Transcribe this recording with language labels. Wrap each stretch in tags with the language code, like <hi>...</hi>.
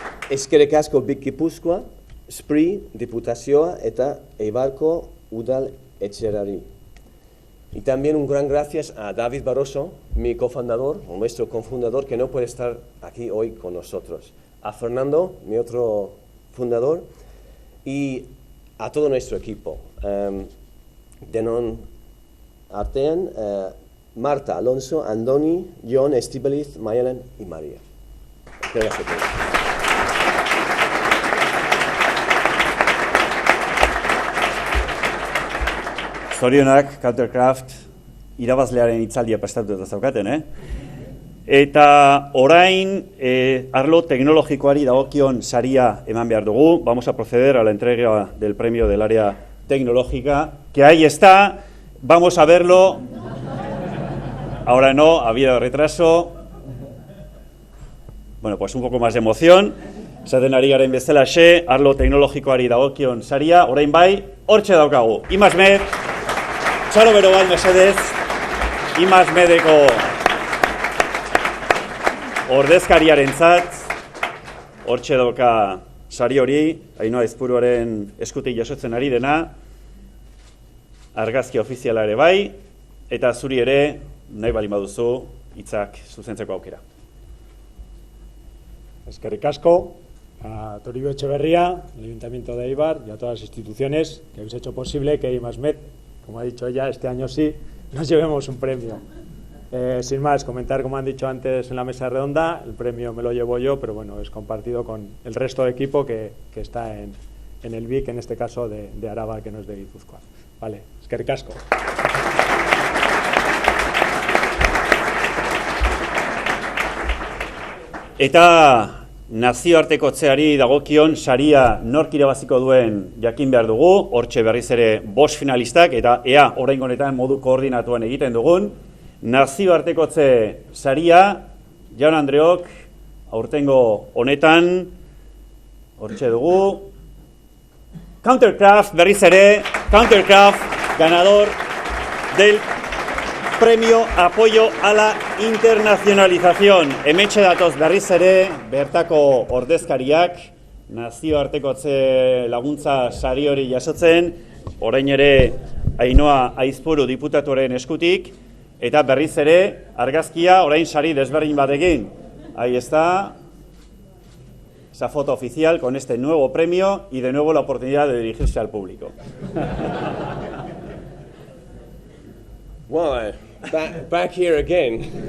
<eu>Eskerrik asko Big Gipuzkoa, SPRI, Diputazioa eta Eibarko Udal Etxerari.</eu> <es>Y también un gran gracias a David Barroso, mi cofundador, o nuestro cofundador, que no puede estar aquí hoy con nosotros. A Fernando, mi otro fundador, y a todo nuestro equipo.</es> <eu>Denon artean,</eu> <es>Marta, Alonso, Andoni, Jon, Estibaliz, Mayalen y María. Gracias a todos.</es> <eu>Zorionak, Countercraft, irabazlearen hitzaldia prestatu eta zaukaten, Eta orain, arlo teknologikoari dagokion saria eman behar dugu.</eu> <es>Vamos a proceder a la entrega del premio del área tecnológica, que ahí está, vamos a verlo. Ahora no, ha habido retraso. Bueno, pues un poco más de emoción.</es> <eu>Zaten ari garen bezalaxe, arlo teknologikoari dagokion saria, orain bai, hortxe daukagu. Imasmed, txalo bero bat mesedez, Imasmedeko ordezkariaren zat, hortxe dauka sari hori, Ainhoa Aizpuruaren eskutik jasotzen ari dena, argazki ofiziala ere bai, eta zuri ere, nahi bali baduzu, hitzak zuzentzeko aukera. Eskerrik asko</eu> <es>a Toribio Etxeberria, el Ayuntamiento de Eibar y a todas las instituciones que habéis hecho posible que Imasmed, como ha dicho ella, este año sí, nos llevemos un premio. Sin más, comentar, como han dicho antes en la mesa redonda, el premio me lo llevo yo, pero bueno, es compartido con el resto del equipo que está en el BIC, en este caso de Araba, que no es de Guipúzcoa.</es> <eu>Vale, eskerrik asko. Eta nazioartekotzeari dagokion saria nork irabaziko duen jakin behar dugu, hortxe berriz ere 5 finalistak, eta ea oraingo honetan modu koordinatuan egiten dugun. Nazioartekotze saria, Jaun Andreok, aurtengo honetan, hortxe dugu.</eu> <es>Countercraft,</es> <eu>berriz ere,</eu> <es>Countercraft, ganador del Premio Apoyo a la Internacionalización.</es> <eu>Hemetxe datoz berriz ere, bertako ordezkariak, nazioartekotze laguntza sari hori jasotzen, orain ere Ainhoa Aizpuru diputatuaren eskutik, eta berriz ere, argazkia orain sari desberdin batekin.</eu> <es>Ahí está esa foto oficial con este nuevo premio y de nuevo la oportunidad de dirigirse al público.</es> <en>Well, back here again.</en>